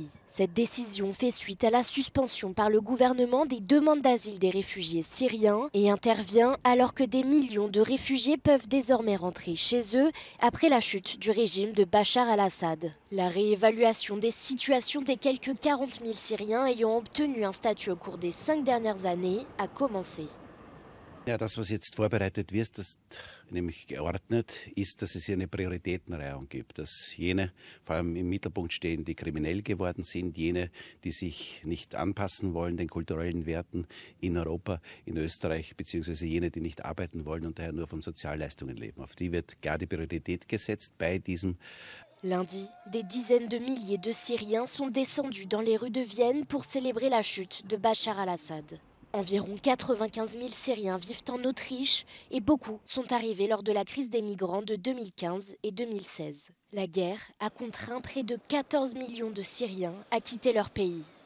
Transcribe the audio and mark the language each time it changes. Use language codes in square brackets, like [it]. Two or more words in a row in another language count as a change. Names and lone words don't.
[fr] Cette décision fait suite à la suspension par le gouvernement des demandes d'asile des réfugiés syriens et intervient alors que des millions de réfugiés peuvent désormais rentrer chez eux après la chute du régime de Bachar al-Assad. La réévaluation des situations des quelques 40 000 Syriens ayant obtenu un statut au cours des 5 dernières années a commencé. [de] Ja, das, was jetzt vorbereitet wird, das nämlich geordnet ist, dass es hier eine Prioritätenreihung gibt, dass jene vor allem im Mittelpunkt stehen, die kriminell geworden sind, jene, die sich nicht anpassen wollen den kulturellen Werten in Europa, in Österreich, beziehungsweise jene, die nicht arbeiten wollen und daher nur von Sozialleistungen leben. Auf die wird klar die Priorität gesetzt bei diesem. [fr] Lundi, des dizaines de milliers de Syriens sont descendus dans les rues de Vienne pour célébrer la chute de Bachar al-Assad. Environ 95 000 Syriens vivent en Autriche et beaucoup sont arrivés lors de la crise des migrants de 2015 et 2016. La guerre a contraint près de 14 millions de Syriens à quitter leur pays.